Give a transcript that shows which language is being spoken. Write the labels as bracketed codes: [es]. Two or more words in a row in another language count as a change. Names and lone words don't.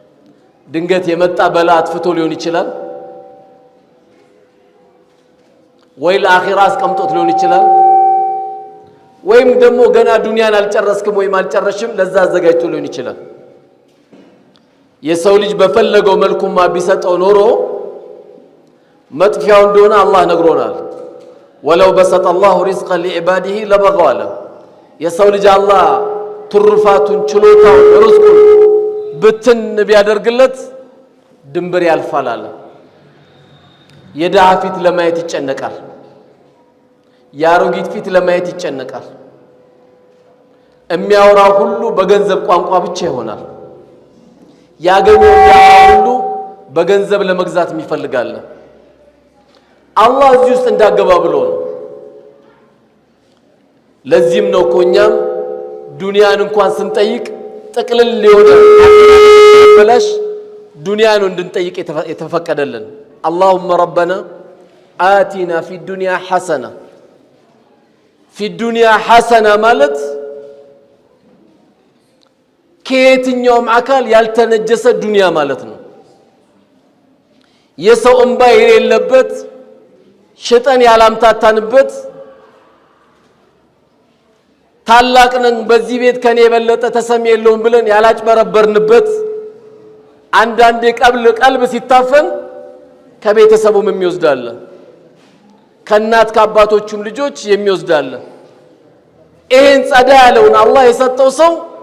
[am] ድንገት የመጣ በላ አጥፍቶ ሊሆን ይችላል ወይ ለአኺራ አስቀምጦት ሊሆን ይችላል ወይም ደግሞ ገና ዱንያን አልጨረስክም ወይም አልጨረሽም ለዛ አዘጋጅቶ ሊሆን ይችላል የሰው ልጅ በፈለገው መልኩማ ቢሰጠው ኖሮ መጥፊያው እንደሆነ አላህ ነግሮናል [ar] ولو بسط الله رزقا لعباده لبغوا [am] አለ የሰው ልጅ አላህ ትሩፋቱን ችሎታውን ርዝቁን ብትን ቢያደርግለት ድንበር ያልፋል አለ የድሃ ፊት ለማየት ይጨነቃል ያሮጊት ፊት ለማየት ይጨነቃል የሚያወራው ሁሉ በገንዘብ ቋንቋ ብቻ ይሆናል ያገኘው ሁሉ በገንዘብ ለመግዛት የሚፈልጋል አላህ እዚህ ውስጥ እንዳገባ ብሎ ነው ለዚህም ነው ኮኛም ዱንያን እንኳን ስንጠይቅ ጥቅልል ሊሆን በላሽ ዱንያን እንድንጠይቅ የተፈቀደልን [ar] اللهم ربنا آتنا في الدنيا حسنة في الدنيا حسنة [am] ማለት ከየትኛውም አካል ያልተነጀሰ ዱንያ ማለት ነው የሰው እንባ የሌለበት ሸይጣን ያላምታታንበት ታላቅ ነን በዚህ ቤት ከኔ የበለጠ ተሰሚ የለውም ብለን ያላጭበረበርንበት አንዳንዴ ቀልብ ሲታፈን ከቤተሰቡም የሚወስዳለ ከናት ከአባቶቹም ልጆች የሚወስዳለ ይሄን ጸዳ ያለውን አላህ የሰጠው ሰው